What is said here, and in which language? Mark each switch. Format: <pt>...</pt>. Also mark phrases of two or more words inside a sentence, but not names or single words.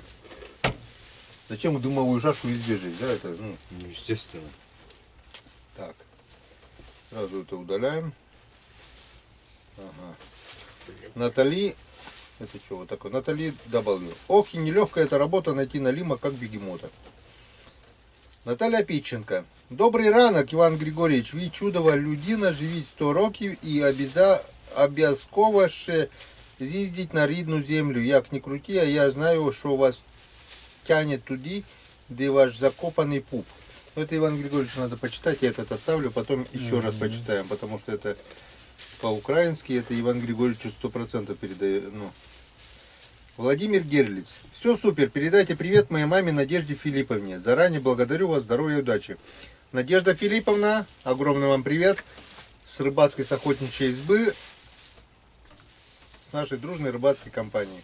<ru>Зачем дымовую шашку везде жить, да, это, ну, Ну, естественно. так. Сразу это удаляем. Ага. Натали, это что, вот такое, Натали W. Ох, и нелегкая эта работа найти налима, как бегемота.</ru> <uk>Наталя Пітченко. Добрий ранок, Іван Григорійович. Ви чудова людина, живіть 100 років і обов'язково ще з'їздіть на рідну землю. Як не круті, а я знаю, що</uk> <ru>вас тянет</ru> <uk>туди, де</uk> <ru>ваш закопанный пуп. Но это Иван Григорьевич надо почитать, я этот оставлю, потом еще раз почитаем, потому что это по-украински, это Иван Григорьевичу 100% передает. Ну. Владимир Герлиц. Все супер, передайте привет моей маме Надежде Филипповне. Заранее благодарю вас, здоровья и удачи. Надежда Филипповна, огромный вам привет с рыбацкой, с охотничьей избы, с нашей дружной рыбацкой компании.</ru>